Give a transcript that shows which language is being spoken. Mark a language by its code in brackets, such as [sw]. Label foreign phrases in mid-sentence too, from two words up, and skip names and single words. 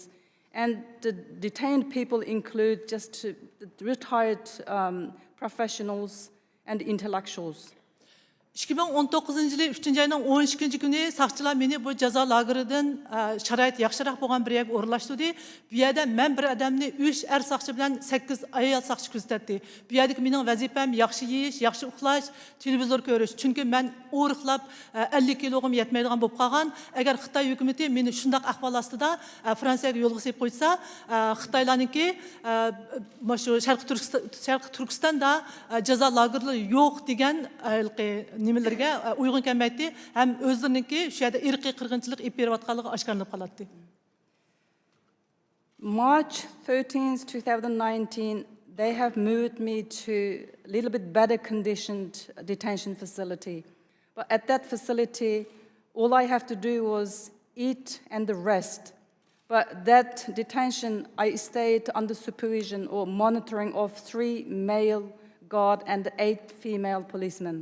[en] And the detained people include just retired professionals and intellectuals. [ug] 2019-yili 3-ayning 12-kuni saqchilar meni bu jazo lageridan sharoit yaxshiroq bo'lgan bir yerga o'rlashtirdi. Bu yerda men bir odamni 3 er saqchi bilan 8 ayol saqchi kuzatdi. Bu yerdagi mening vazifam yaxshi yeyish, yaxshi uxlash, televizor ko'rish. Chunki men o'riqlab 50 kilogam yetmaydigan bo'lib qolgan. Agar Xitoy hukumatı meni shundaq ahvol ostida Fransiyaga yo'lga qo'yib qo'ysa, Xitoylarniki shu Sharq Turkistonda jazo lagerlari yo'q degan nimalarga uyg'un kelmaydi, ham o'zlariniki shu yerda irqiy qirg'inchilik olib berayotganligi oshkorlanib qoladi. [en] March 13th, 2019, they have moved me to a little bit better conditioned detention facility. But at that facility, all I have to do was eat and rest. But that detention, I stayed under supervision or monitoring of 3 male guards and 8 female policemen.